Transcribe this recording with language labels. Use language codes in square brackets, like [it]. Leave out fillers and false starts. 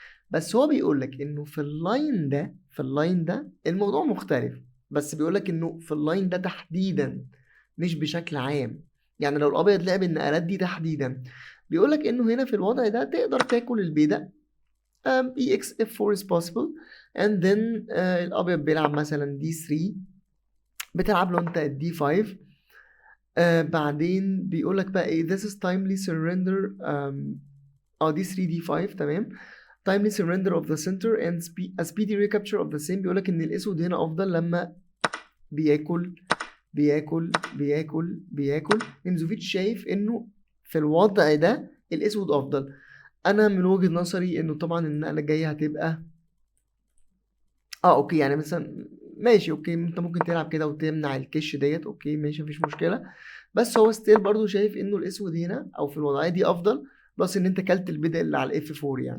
[ar] بس هو بيقول لك انه في اللاين ده الموضوع مختلف، بس بيقول لك انه في اللاين ده تحديدا مش بشكل عام. يعني لو الابيض لعب النقلات دي تحديدا بيقول لك انه هنا في الوضع ده تقدر تاكل البيضه [en] ex f4 is possible [ar] and then الابيض بيلعب مثلا d3 بتلعب له انت الدي 5. بعدين بيقول لك بقى ايه [en] this is timely surrender d3 d5 تمام timely surrender of the center and a speedy recapture of the same. [ar] بيقول لك ان الاسود هنا افضل لما بياكل بياكل بياكل بياكل. نيمزوفيتش شايف انه في الوضع ده الاسود افضل. انا من وجهة نظري انه طبعا النقله الجايه هتبقى اوكي يعني مثلا ماشي اوكي انت ممكن تلعب كده وتمنع الكش ديت، اوكي ماشي مفيش مشكله، بس هو ستيل برضو شايف انه الاسود هنا او في الوضعيه دي افضل، بلس ان انت كلت البدء اللي على الاف 4.